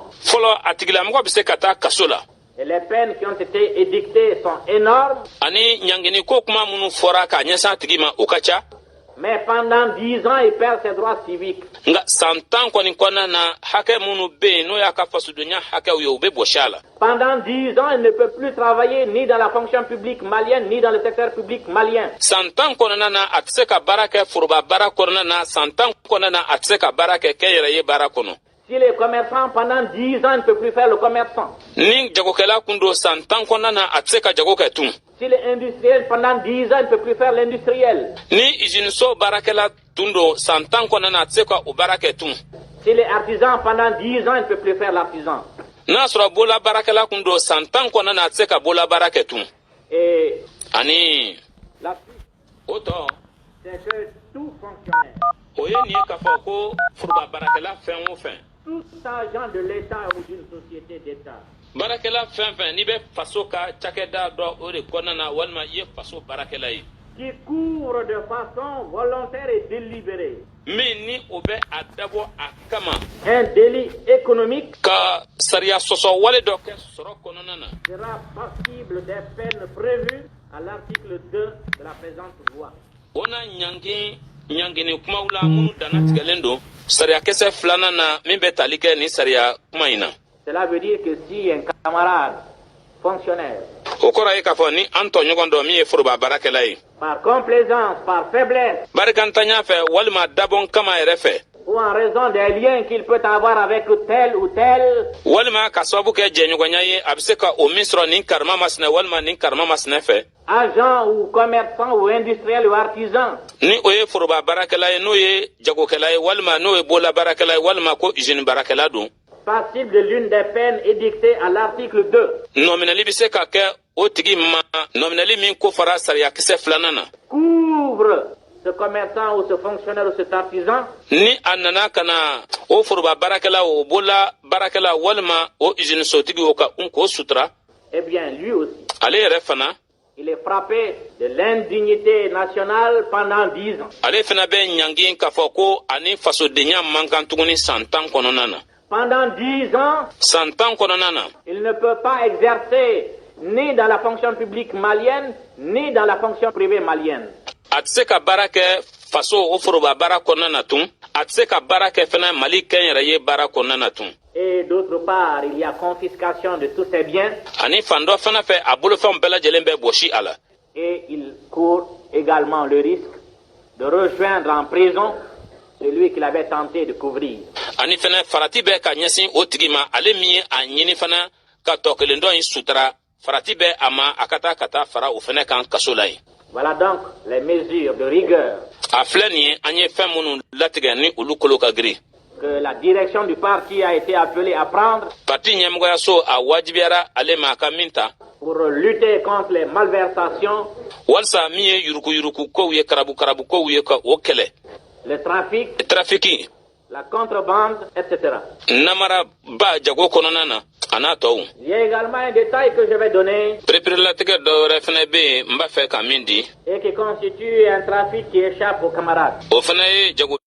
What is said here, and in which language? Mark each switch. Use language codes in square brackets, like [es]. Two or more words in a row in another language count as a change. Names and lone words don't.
[bm] Fɔlɔ a tigilamɔgɔ bɛ se ka taa kaso la [fr] et les peines qui ont été édictées sont énormes, [bm] ani ɲangini ko kuma minnu fɔra k'a ɲɛsin a tigi ma o ka ca. [fr] mais pendant 10 ans, il perd ses droits civiques. [bm] Nga san 10 kɔni kɔnɔna na hakɛ minnu bɛ yen n'o y'a ka fasodonya hakɛw ye o bɛ bɔsi a la. [fr] Pendant 10 ans, il ne peut plus travailler ni dans la fonction publique malienne, ni dans le secteur public malien. [bm] San 10 kɔnɔna na a tɛ se ka baara kɛ foroba baara kɔnɔna na san 10 kɔnɔna na a tɛ se ka baara kɛ kɛnyɛrɛ ye baara kɔnɔ. [fr] Si les commerçants, pendant 10 ans, ne peuvent plus faire le commerçant. [bm] Ni jagokɛla kun don san 10 kɔnɔna na a tɛ se ka jago kɛ tun. [fr] Si les industriels, pendant 10 ans, ne peuvent plus faire l'industriel. [bm] Ni usiniso baarakɛla tun don san 10 kɔnɔna na a tɛ se ka o baara kɛ tun. [fr] Si les artisans, pendant 10 ans, ne peuvent plus faire l'artisan. [bm] N'a sɔrɔ bolola baarakɛla kun don san 10 kɔnɔna na a tɛ se ka bolola baara kɛ tun. [fr] Et [bm] Ani [fr] la suite, [bm] o tɔ [fr] c'est que tout fonctionnaire, [bm] o ye nin ye k'a fɔ ko foroba baarakɛla fɛn o fɛn. [fr] tout agent de l'État ou d'une société d'État [bm] Baarakɛla fɛn fɛn n'i bɛ faso ka cakɛda dɔ o de kɔnɔna na walima i ye faso baarakɛla ye. [fr] qui couvre de façon volontaire et délibérée [bm] Min ni o bɛ a dabɔ a kama [fr] un délit économique [bm] ka sariya sɔsɔ wale dɔ kɛ sɔrɔ kɔnɔna na. [fr] sera passible des peines prévues à l'article 2 de la présente loi. On a [bm] nyangini kuma wula munu dana tigɛlen don sariya kisɛ filanan na min bɛ tali kɛ ni sariya kuma in na. [fr] Cela veut dire que si un camarade fonctionnaire, [bm] o kɔrɔ ye k'a fɔ ni an tɔɲɔgɔn dɔ min ye foroba baarakɛla ye, [fr] par complaisance, par faiblesse, [bm] barikantanya fɛ walima dabɔn kama yɛrɛ fɛ, [fr] ou en raison des liens qu'il peut avoir avec tel ou tel, [bm] walima ka sababu kɛ jɛɲɔgɔnya ye a bɛ se ka o min sɔrɔ nin karama masinɛ walima nin karama masinɛ fɛ, [fr] agent ou commerçant ou industriel ou artisan, [bm] ni o ye foroba baarakɛla ye n'o ye jagokɛla ye walima n'o ye bolola baarakɛla ye walima ko usine baarakɛla don, [fr] passible de l'une des peines édictées à l'article 2, [bm] nɔminɛli bɛ se ka kɛ o tigi ma nɔminɛli min ko fara sariya kisɛ filanan na, [fr] couvre ce commerçant ou ce fonctionnaire ou cet artisan, [bm] ni a nana ka na o foroba baarakɛla o bolola baarakɛla walima o usine sotigi o ka k'o sutura, [fr] eh bien lui aussi, [bm] ale yɛrɛ fana [fr] il est frappé de l'indignité nationale pendant 10 ans. [bm] ale fana bɛ ɲangi k'a fɔ ko ani fasodenya man kan tuguni san 10 kɔnɔna na. [fr] Pendant 10 ans, [bm] san 10 kɔnɔna na [fr] il ne peut pas exercer ni dans la fonction publique malienne, ni dans la fonction privée malienne. [bm] a tɛ se ka baara kɛ faso o foroba baara kɔnɔna na tun, a tɛ se ka baara kɛ fana mali kɛnyɛrɛye baara kɔnɔna na tun. [fr] Et d'autre part, il y a confiscation de tous ses biens. [bm] ani fan dɔ fana fɛ a bolofɛnw bɛɛ lajɛlen bɛ bɔsi a la. [fr] Et il court également le risque de rejoindre en prison celui qu'il avait tenté de couvrir. [bm] ani fana farati bɛ ka ɲɛsin o tigi ma ale min ye a ɲini fana ka tɔ kelen dɔ in sutura, farati bɛ a ma a ka taa fara o fana kan kaso la yen. [fr] Voilà donc les mesures de rigueur [bm] a filɛ nin ye an ye fɛn minnu latigɛ ni olu kolo ka girin. [fr] que la direction du parti a été appelée à prendre [bm] parti ɲɛmɔgɔyaso a wajibiyara ale ma a ka min ta [fr] pour lutter contre les malversations, [bm] walisa min ye yurukuyuruku kow ye karabu kow ye ka o kɛlɛ, [fr] le trafic, [bm] trafiki, [fr] la contrebande, etc. [bm] namaraba jago kɔnɔna na a n'a tɔw. [fr] Il y a également un détail que je vais donner [bm] pereperelatigɛ dɔ wɛrɛ fana bɛ yen n b'a fɛ ka min di, [fr] et qui constitue un trafic qui échappe aux camarades. [bm] o fana ye jago